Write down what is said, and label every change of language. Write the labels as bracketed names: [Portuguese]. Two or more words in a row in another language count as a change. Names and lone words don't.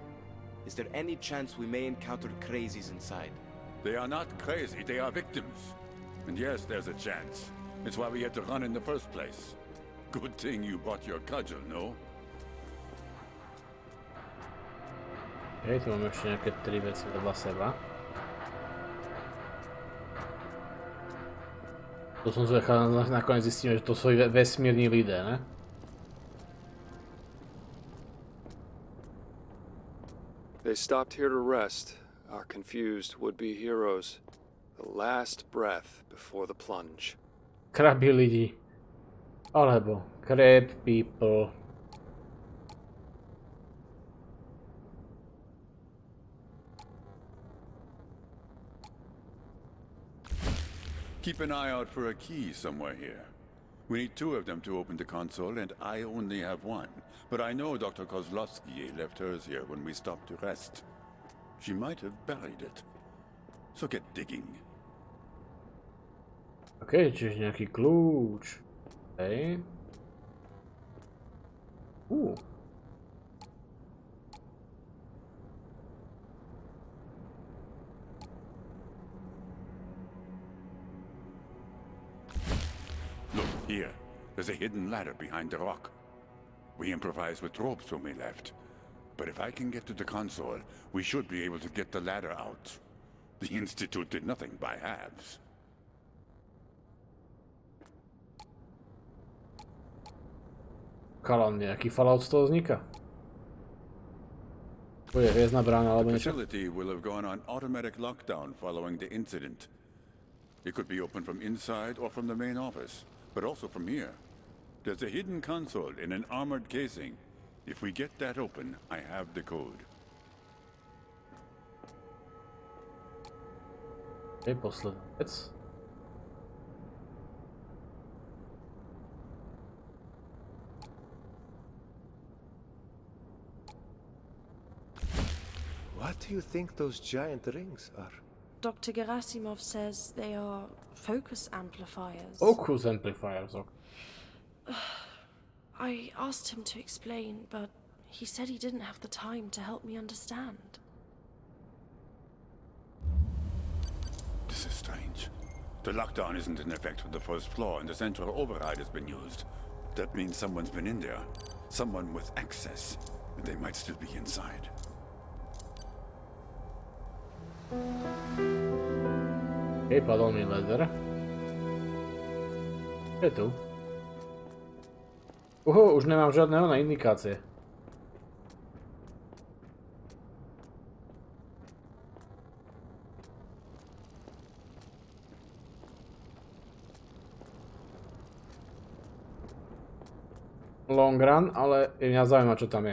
[English] Is there any chance we may encounter crazies inside? They are not crazy, they are victims. And yes, there's a chance. It's why we had to run in the first place. Good thing you brought your cudgel, no? [Slovak] Hej, tu máme ešte nejaké 3 veci vedľa seba. To som zvedal, nakoniec zistíme, že to sú vesmírni lidé, ne? [English] They stopped here to rest, our confused would-be heroes. The last breath before the plunge. [Slovak] Krabi lidi. Alebo [English] crab people. Keep an eye out for a key somewhere here. We need 2 of them to open the console, and I only have 1. But I know Dr. Kozlovsky left hers here when we stopped to rest. She might have buried it. So get digging. [Slovak] OK, čiže nejaký kľúč. OK. [English] Look, here. There's a hidden ladder behind the rock. We improvised with ropes when we left. But if I can get to the console, we should be able to get the ladder out. The Institute did nothing by halves. [Slovak] Kalan, nejaký fallout z toho vzniká? Bude hviezdna brána alebo [English] The [Slovak] niečo? [English] facility will have gone on automatic lockdown following the incident. It could be opened from inside or from the main office, but also from here. There's a hidden console in an armored casing. If we get that open, I have the code. [Slovak] OK, posledná vec. [English] What do you think those giant rings are? Dr. Gerasimov says they are focus amplifiers. Focus amplifiers, OK. I asked him to explain, but he said he didn't have the time to help me understand. This is strange. The lockdown isn't in effect for the first floor, and the central override has been used. That means someone's been in there. Someone with access. And they might still be inside. [Slovak] OK, padol mi laser. Je tu. Už nemám žiadne indikácie. [English] Long run, [Slovak] ale mňa zaujíma, čo tam je.